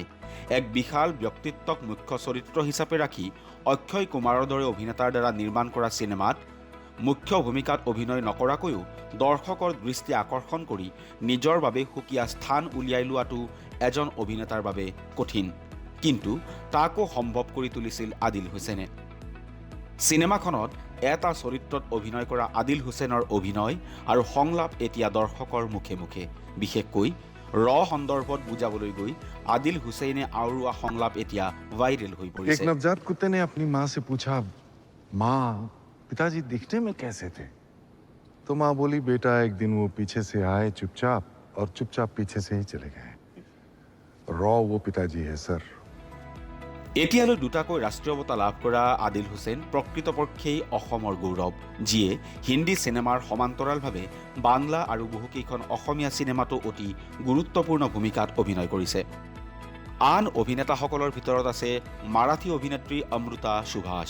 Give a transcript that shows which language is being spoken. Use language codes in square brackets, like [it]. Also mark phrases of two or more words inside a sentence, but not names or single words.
[as] এক বিশাল ব্যক্তিত্বক মুখ্য চৰিত্ৰ হিচাপে ৰাখি অক্ষয় কুমাৰৰ দৰে অভিনেতাৰ দ্বাৰা নিৰ্মাণ কৰা চিনেমাত মুখ্য ভূমিকাত অভিনয় নকৰাকৈও দৰ্শকৰ দৃষ্টি আকৰ্ষণ কৰি নিজৰ বাবে সুকীয়া স্থান উলিয়াই লোৱাটো এজন অভিনেতাৰ বাবে কঠিন, কিন্তু তাকো সম্ভৱ কৰি তুলিছিল আদিল হুছেইনে। চিনেমাখনত এটা চৰিত্ৰত অভিনয় কৰা আদিল হুছেইনৰ অভিনয় আৰু সংলাপ এতিয়া দৰ্শকৰ মুখে মুখে। বিশেষকৈ সন্দৰ্ভত বুজাবলৈ গৈ আদিল হুছেইনে আওৰোৱা সংলাপ এতিয়া ভাইৰেল হৈ পৰিছে। [hi] एक नवजात कुत्ते ने अपनी माँ से पूछा, माँ पिताजी दिखने में कैसे थे? तो माँ बोली, बेटा एक दिन वो पीछे से आए चुपचाप और चुपचाप पीछे से ही चले गए। वो पिताजी है सर। [as] এতিয়ালৈ দুটাকৈ ৰাষ্ট্ৰীয় বঁটা লাভ কৰা আদিল হুছেইন প্ৰকৃতপক্ষেই অসমৰ গৌৰৱ, যিয়ে হিন্দী চিনেমাৰ সমান্তৰালভাৱে বাংলা আৰু বহুকেইখন অসমীয়া চিনেমাতো অতি গুৰুত্বপূৰ্ণ ভূমিকাত অভিনয় কৰিছে। আন অভিনেতাসকলৰ ভিতৰত আছে মাৰাঠী অভিনেত্ৰী অমৃতা সুভাষ।